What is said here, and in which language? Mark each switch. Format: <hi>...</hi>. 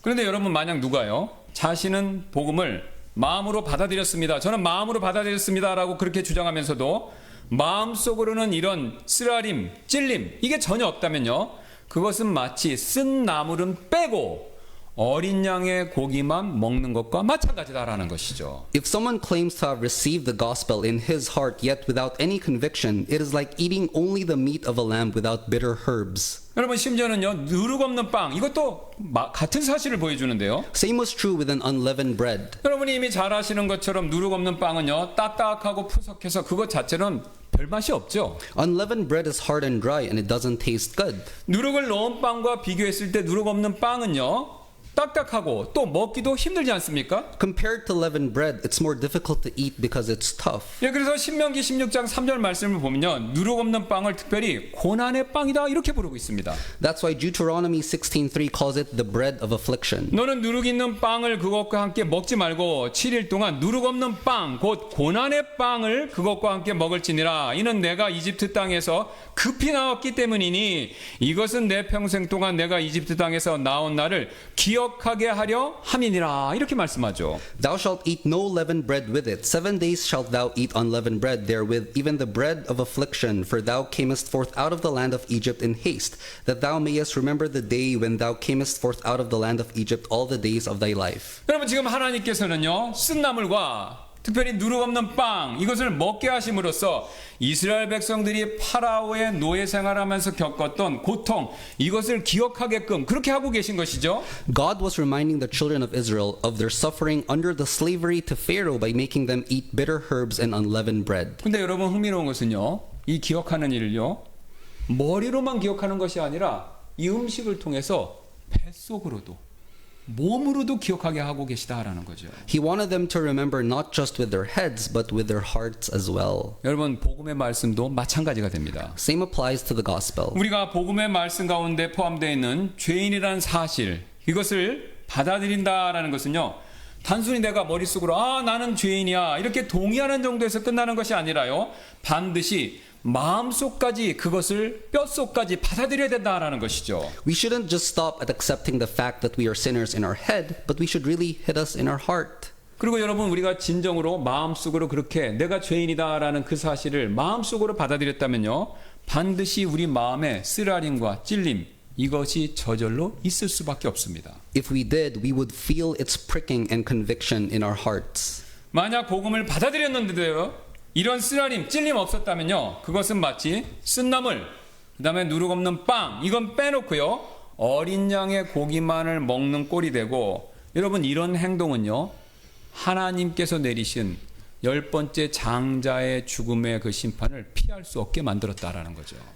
<ko>그런데 여러분 만약 누가요 자신은 복음을 마음으로 받아들였습니다. 저는 마음으로 받아들였습니다라고 그렇게 주장하면서도 마음속으로는 이런 쓰라림, 찔림 이게 전혀 없다면요 그것은 마치 쓴 나물은 빼고 어린 양의 고기만 먹는 것과 마찬가지다라는 것이죠.</ko> <en>If someone claims to have received the gospel in his heart yet without any conviction, it is like eating only the meat of a lamb without bitter herbs.</en> <ko>여러분 심지어는요 누룩 없는 빵 이것도 같은 사실을 보여주는데요.</ko> <en>Same was true with an unleavened bread.</en> <ko>여러분이 이미 잘 아시는 것처럼 누룩 없는 빵은요 딱딱하고 푸석해서 그것 자체는 별 맛이 없죠.</ko> <en>Unleavened bread is hard and dry and it doesn't taste good.</en> <ko>누룩을 넣은 빵과 비교했을 때 누룩 없는 빵은요 딱딱하고 또 먹기도 힘들지 않습니까?</ko> <en>Compared to leavened bread, it's more difficult to eat because it's tough.</en> <ko>예, 그래서 신명기 16장 3절 말씀을 보면요 누룩 없는 빵을 특별히 고난의 빵이다 이렇게 부르고 있습니다.</ko> <en>That's why Deuteronomy 16:3 calls it the bread of affliction.</en> <ko>너는 누룩 있는 빵을 그것과 함께 먹지 말고 7일 동안 누룩 없는 빵 곧 고난의 빵을 그것과 함께 먹을지니라. 이는 내가 이집트 땅에서 급히 나왔기 때문이니 이것은 내 평생 동안 내가 이집트 땅에서 나온 날을 기억하게 하려 함이니라. 이렇게 말씀하죠.</ko> <en>Thou shalt eat no leavened bread with it. 7 days shalt thou eat unleavened bread therewith, even the bread of affliction. For thou camest forth out of the land of Egypt in haste, that thou mayest remember the day when thou camest forth out of the land of Egypt all the days of thy life.</en> <ko>여러분 지금 하나님께서는요 쓴나물과 특별히 누룩 없는 빵 이것을 먹게 하심으로써 이스라엘 백성들이 파라오의 노예 생활하면서 겪었던 고통 이것을 기억하게끔 그렇게 하고 계신 것이죠.</ko> <en>God was reminding the children of Israel of their suffering under the slavery to Pharaoh by making them eat bitter herbs and unleavened bread.</en> <ko>근데 여러분 흥미로운 것은요. 이 기억하는 일을요. 머리로만 기억하는 것이 아니라 이 음식을 통해서 뱃속으로도 몸으로도 기억하게 하고 계시다라는 거죠.</ko> <en>He wanted them to remember not just with their heads, but with their hearts as well.</en> <ko>여러분 복음의 말씀도 마찬가지가 됩니다.</ko> <en>Same applies to the gospel.</en> <ko>우리가 복음의 말씀 가운데 포함되어 있는 죄인이라는 사실 이것을 받아들인다라는 것은요. 단순히 내가 머릿속으로 나는 죄인이야 이렇게 동의하는 정도에서 끝나는 것이 아니라요. 반드시 마음속까지 그것을 뼛속까지 받아들여야 된다라는 것이죠.</ko> <en>We shouldn't just stop at accepting the fact that we are sinners in our head, but we should really hit us in our heart.</en> <ko>그리고 여러분 우리가 진정으로 마음속으로 그렇게 내가 죄인이다라는 그 사실을 마음속으로 받아들였다면요. 반드시 우리 마음에 쓰라림과 찔림 이것이 저절로 있을 수밖에 없습니다.</ko> <en>If we did, we would feel its pricking and conviction in our hearts.</en> <ko>만약 복음을 받아들였는데도요. 이런 쓰라림, 찔림 없었다면요. 그것은 마치 쓴나물, 그 다음에 누룩 없는 빵 이건 빼놓고요. 어린 양의 고기만을 먹는 꼴이 되고 여러분 이런 행동은요. 하나님께서 내리신 10번째 장자의 죽음의 그 심판을 피할 수 없게 만들었다라는 거죠.</ko>